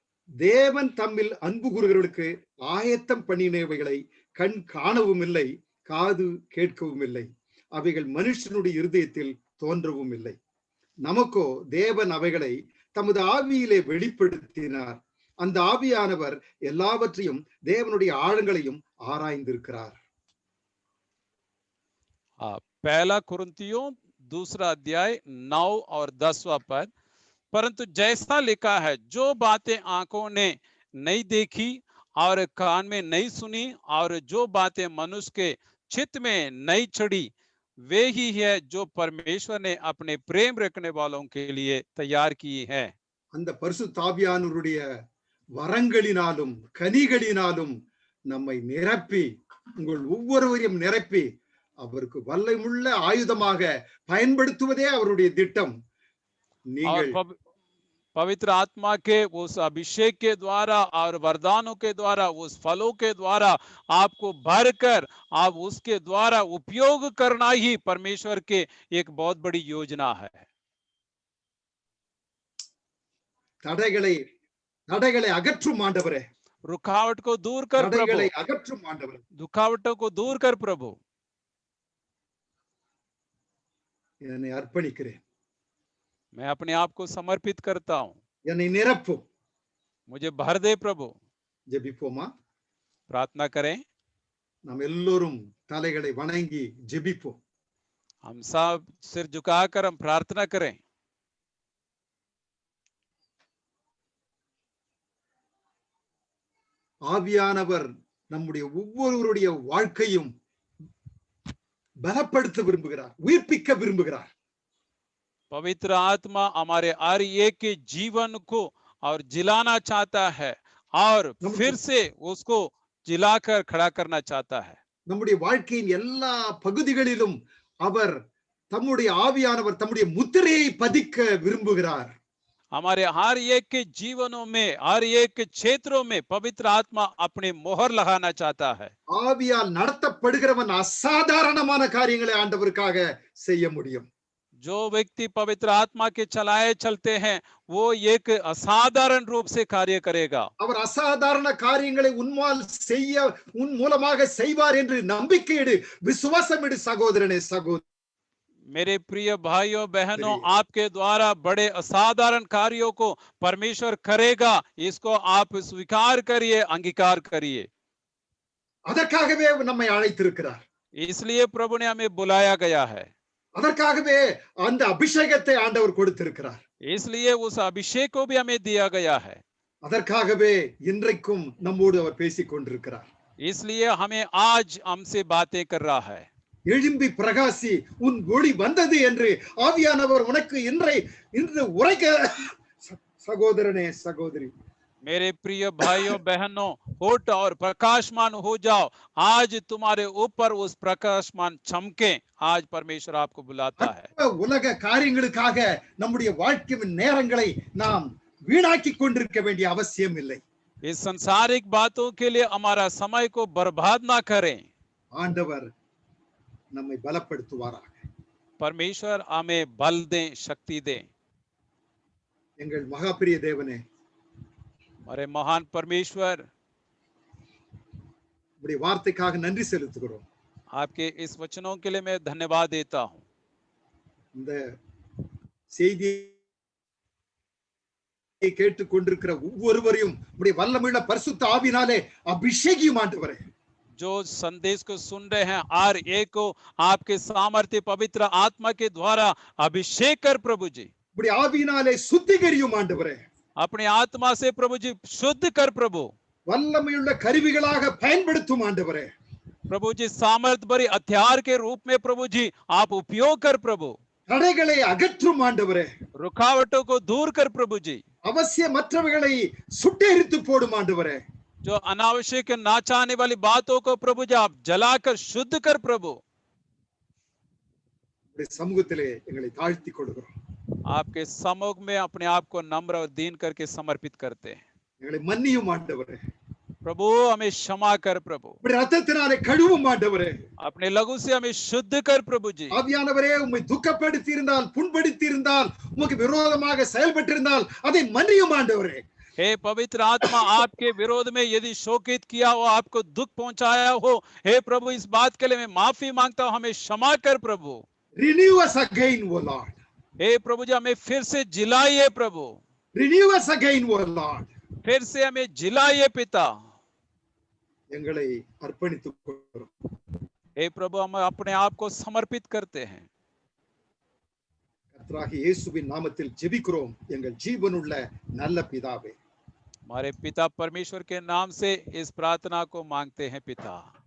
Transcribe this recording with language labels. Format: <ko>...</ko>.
<ta>தேவன் தம்மில் அன்பு கூறுகிறவர்களுக்கு ஆயத்தம் பண்ணினவைகளை கண் காணவும் இல்லை, காது கேட்கவும் இல்லை, அவைகள் மனுஷனுடைய இருதயத்தில் தோன்றவும் இல்லை. நமக்கோ தேவன் அவைகளை தமது ஆவியிலே வெளிப்படுத்தினார். அந்த ஆவியானவர் எல்லாவற்றையும் தேவனுடைய ஆழங்களையும் ஆராய்ந்திருக்கிறார்.</ta> <hi>पहला कुरिन्थियों 2 अध्याय 9 और 10वां पद, परंतु जैसा लिखा है, जो बातें आंखों ने नहीं देखी और कान में नहीं सुनी और जो बातें मनुष्य के चित्त में नहीं चढ़ी, वे ही है जो परमेश्वर ने अपने प्रेम रखने वालों के लिए तैयार की है.</hi> <ta>அந்த பரிசுத்த ஆவியானவருடைய வரங்களினாலும் கனிகளினாலும் நம்மை நிரப்பி, உங்கள் ஒவ்வொருவரையும் நிரப்பி அவருக்கு வல்லமுள்ள ஆயுதமாக பயன்படுத்துவதே அவருடைய திட்டம். நீங்கள்</ta> <hi>पवित्र आत्मा के उस अभिषेक के द्वारा और वरदानों के द्वारा, उस फलों के द्वारा आपको भरकर आप उसके द्वारा उपयोग करना ही परमेश्वर के एक बहुत बड़ी योजना है.</hi> <ta>தடைகளை அகற்றும் ஆண்டவரே,</ta> <hi>रुकावट को दूर कर प्रभु,</hi> <ta>தடைகளை அகற்றும் ஆண்டவரே,</ta> <hi>रुकावटों को दूर कर प्रभु.</hi> <ta>என்னை அர்ப்பணிக்கிறேன்.</ta> <hi>मैं अपने आप को समर्पित करता हूँ.</hi> <ta>என்னை நிரப்பும்.</ta> <hi>मुझे भर दे प्रभु.</hi> <ta>ஜெபிப்போமா?</ta> <hi>प्रार्थना करें.</hi> <ta>நாம் எல்லோரும் தலைகளை வணங்கி ஜெபிப்போம்.</ta> <hi>हम सब सिर झुकाकर हम प्रार्थना करें.</hi> <ta>ஆவியானவர் நம்முடைய ஒவ்வொருவருடைய வாழ்க்கையும் பலப்படுத்த விரும்புகிறார், உயிர்ப்பிக்க விரும்புகிறார்.</ta> <hi>पवित्र आत्मा हमारे हर एक के जीवन को और जिलाना चाहता है और फिर से उसको जिलाकर खड़ा करना चाहता है.</hi> <ta>நம்முடைய வாழ்க்கையின் எல்லா பகுதிகளிலும் அவர் தம்முடைய ஆவியானவர் தம்முடைய முத்திரையை பதிக்க விரும்புகிறார்.</ta> <hi>हमारे हर एक के जीवनों में, हर एक के क्षेत्रों में पवित्र आत्मा अपने मोहर लगाना चाहता है.</hi> <ta>ஆவியால் நடத்தப்படுகிறவன் அசாதாரணமான காரியங்களை ஆண்டவருக்காக செய்ய முடியும்.</ta> <hi>जो व्यक्ति पवित्र आत्मा के चलाए चलते हैं, वो एक असाधारण रूप से कार्य करेगा.</hi> <ta>அவர் அசாதாரண காரியங்களை உன் மூலமாக செய்வார் என்று நம்பிக்கையிடு, விசுவாசமிடு சகோதரனே, சகோதரி.</ta> <hi>मेरे प्रिय भाइयों बहनों, आपके द्वारा बड़े असाधारण कार्यों को परमेश्वर करेगा, इसको आप स्वीकार करिए, अंगीकार करिए.</hi> <ta>அதற்காகவே நம்மை அழைத்திருக்கிறார்.</ta> <hi>इसलिए प्रभु ने हमें बुलाया गया है.</hi> <ta>அதற்காகவே அந்த அபிஷேகத்தை ஆண்டவர் கொடுத்திருக்கிறார்.</ta> <hi>इसलिए उस अभिषेक को भी हमें दिया गया है.</hi> <ta>அதற்காகவே இன்றைக்கும் நம்மோடு அவர் பேசிக் கொண்டிருக்கிறார்.</ta> <hi>इसलिए हमें आज हमसे बातें कर रहा है.</hi> <ta>எழும்பி பிரகாசி, உன் ஒளி வந்தது என்று ஆவியானவர் உனக்கு இன்று உரைக்க. சகோதரனே, சகோதரி,</ta> <hi>मेरे प्रिय भाइयों बहनों, उठ और प्रकाशमान हो जाओ. आज तुम्हारे ऊपर उस प्रकाशमान चमके. आज परमेश्वर आपको बुलाता है.</hi> <ta>உலக காரியங்களுக்காக நம்முடைய வாழ்க்கையின் நேரங்களை நாம் வீணாக்கி கொண்டிருக்க வேண்டிய அவசியம் இல்லை.</ta> <hi>इस संसारिक बातों के लिए हमारा समय को बर्बाद ना करें.</hi> <ta>ஆண்டவர் நம்மை பலப்படுத்துவாராக.</ta> <hi>परमेश्वर हमें बल दें, शक्ति दें.</hi> <ta>எங்கள் மகாபிரிய தேவனே,</ta> <hi>हमारे महान परमेश्वर,</hi> <ta>உம்முடைய வார்த்தைக்காக நன்றி செலுத்துகிறோம்.</ta> <hi>आपके इस वचनों के लिए मैं धन्यवाद देता हूं.</hi> <ta>இந்த செய்தியை கேட்டுக் கொண்டிருக்கிற ஒவ்வொருவரையும் உம்முடைய வல்லமையுள்ள பரிசுத்த ஆவியினாலே அபிஷேகியும் ஆண்டவரே.</ta> <hi>जो संदेश को सुन रहे हैं, हर एक को आपके सामर्थ्य पवित्र आत्मा के द्वारा अभिषेक कर प्रभु जी.</hi> <ta>உம்முடைய ஆவியினாலே சுத்திகரியும் ஆண்டவரே.</ta> <hi>अपने आत्मा से प्रभु जी शुद्ध कर प्रभु.</hi> <ta>வல்லமையுள்ள கருவிகளாக பயன்படுத்தும் ஆண்டவரே.</ta> <hi>प्रभु जी सामर्थ भरी हथियार के रूप में प्रभु जी आप उपयोग कर प्रभु.</hi> <ta>தடைகளை அகற்றும் ஆண்டவரே.</ta> <hi>रुकावटों को दूर कर प्रभु जी.</hi> <ta>அவசியமற்றவைகளை சுட்டெரித்து போடும் ஆண்டவரே.</ta> <hi>जो अनावश्यक ना चाहने वाली बातों को प्रभु जी आप जलाकर शुद्ध कर प्रभु.</hi> <ta>சமூகத்திலே எங்களை தாழ்த்திக் கொள்கிறோம்.</ta> <hi>आपके सम्मुख में अपने आप को नम्र और दीन करके समर्पित करते हैं.</hi> <ta>எங்களை மன்னியும் ஆண்டவரே.</ta> <hi>प्रभु हमें क्षमा कर प्रभु.</hi> <ta>உம்முடைய இரத்தத்தினாலே கழுவும் ஆண்டவரே.</ta> <hi>अपने लहू से हमें शुद्ध कर प्रभु जी.</hi> <ta>ஆவியானவரே, உம்மை துக்கப்படுத்தி இருந்தால், புண்படுத்தி இருந்தால், உமக்கு விரோதமாக செயல்பட்டிருந்தால் அதை மன்னியும் ஆண்டவரே.</ta> <hi>हे पवित्र आत्मा, आपके विरोध में यदि शोकित किया हो, आपको दुख पहुंचाया हो, हे प्रभु इस बात के लिए मैं माफी मांगता हूं, हमें क्षमा कर प्रभु।</hi> <en>Renew us again, O Lord.</en> <hi>हे प्रभु जी हमें फिर से जिलाइए प्रभु,</hi> <en>Renew us again, O Lord.</en> <hi>फिर से हमें जिलाइए पिता।</hi> <ta>எங்களை அர்ப்பணித்துக் கொள்கிறோம்.</ta> <hi>हे प्रभु हम अपने आप को समर्पित करते हैं।</hi> <ta>கர்த்தராகிய இயேசுவின் நாமத்தில் ஜெபிக்கிறோம் எங்கள் ஜீவனுள்ள நல்ல பிதாவே.</ta> <hi>हमारे पिता परमेश्वर के नाम से इस प्रार्थना को मांगते हैं पिता।</hi>